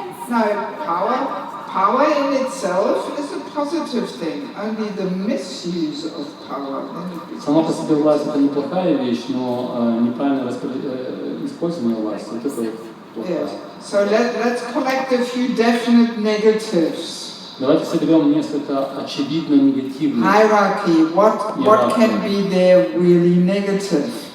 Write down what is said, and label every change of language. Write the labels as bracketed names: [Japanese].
[English] No, power in itself is a positive thing. Only the misuse of power. [Russian] Сама по себе власть это неплохая вещь, но неправильное использование власти это плохая. [English] Yes. So let's collect a few definite negatives. [Russian] Давайте соберем несколько очевидно негативных. [English] Hierarchy. What can be there really negative?